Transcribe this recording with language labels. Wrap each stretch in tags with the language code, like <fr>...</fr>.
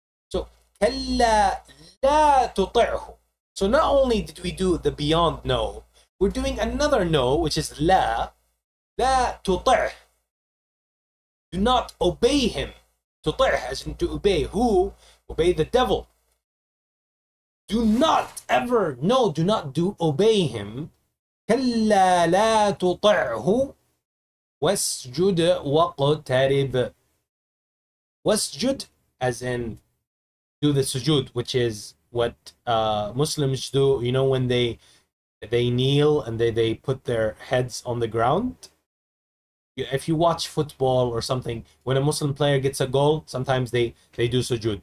<en>So</en> <ar>kalla la tuti'hu.</ar> <en>So not only did we do the beyond no, we're doing another no, which is la tuti'h. Do not obey him. Tuti'h, as in to obey. Who? Obey the devil. Do not ever, no, do not obey him.</en> <ar>كلا لا تطعه واسجد واقترب.</ar> <en>Wasjud, as in do the sujud, which is what Muslims do, when they kneel and they put their heads on the ground. If you watch football or something, when a Muslim player gets a goal, sometimes they do sujood.</en>